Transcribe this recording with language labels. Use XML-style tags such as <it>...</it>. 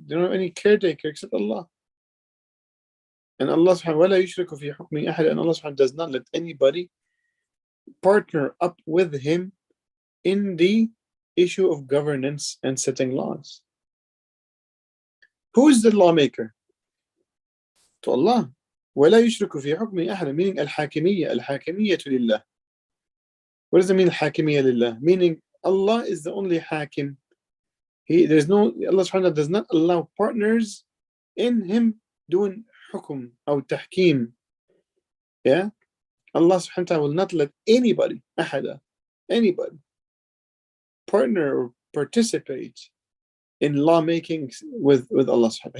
<en>They don't have any caretaker except Allah. And Allah subhanahu wa ta'ala</en> <ar>يشرك في حكمه أحد.</ar> <en>And Allah subhanahu wa ta'ala does not let anybody partner up with Him in the issue of governance and setting laws. Who is the lawmaker? To Allah.</en> <ar>ولا يشرك في حكمه أحد, meaning الحاكمية لله.</ar> <en>What does it mean</en> <ar>الحاكمية لله?</ar> <en>Meaning Allah is the only hakim. Allah subhanahu wa ta'ala does not allow partners in Him doing hukum or tahkim. Yeah? Allah subhanahu wa ta'ala will not let anybody, anybody, partner or participate in lawmaking with Allah subhanahu wa ta'ala.</en>